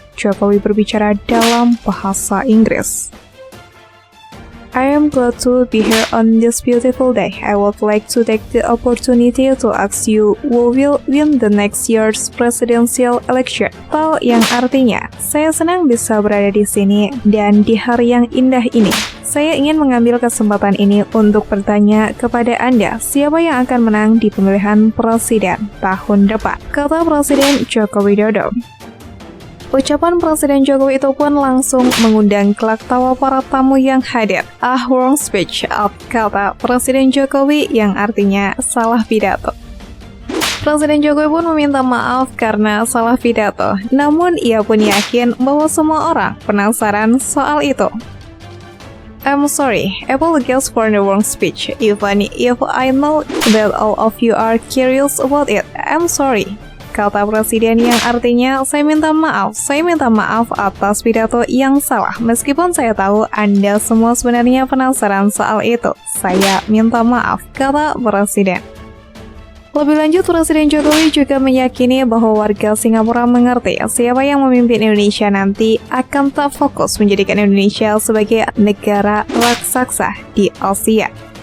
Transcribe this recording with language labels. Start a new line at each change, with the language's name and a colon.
Indonesian: Jokowi berbicara dalam bahasa Inggris.
English: I am glad to be here on this beautiful day. I would like to take the opportunity to ask you who will win the next year's presidential election.
Indonesian: Tal yang artinya, saya senang bisa berada di sini dan di hari yang indah ini. Saya ingin mengambil kesempatan ini untuk bertanya kepada Anda siapa yang akan menang di pemilihan presiden tahun depan, kata Presiden Joko Widodo. Ucapan Presiden Jokowi itu pun langsung mengundang kelak tawa para tamu yang hadir.
English: Wrong speech,
Indonesian: kata Presiden Jokowi yang artinya salah pidato. Presiden Jokowi pun meminta maaf karena salah pidato, namun ia pun yakin bahwa semua orang penasaran soal itu.
English: I'm sorry, apologize for the wrong speech, even if I know that all of you are curious about it. I'm sorry,
Indonesian: kata Presiden yang artinya saya minta maaf atas pidato yang salah. Meskipun saya tahu Anda semua sebenarnya penasaran soal itu, saya minta maaf, kata Presiden. Lebih lanjut, Presiden Jokowi juga meyakini bahwa warga Singapura mengerti siapa yang memimpin Indonesia nanti akan tetap fokus menjadikan Indonesia sebagai negara raksasa di Asia.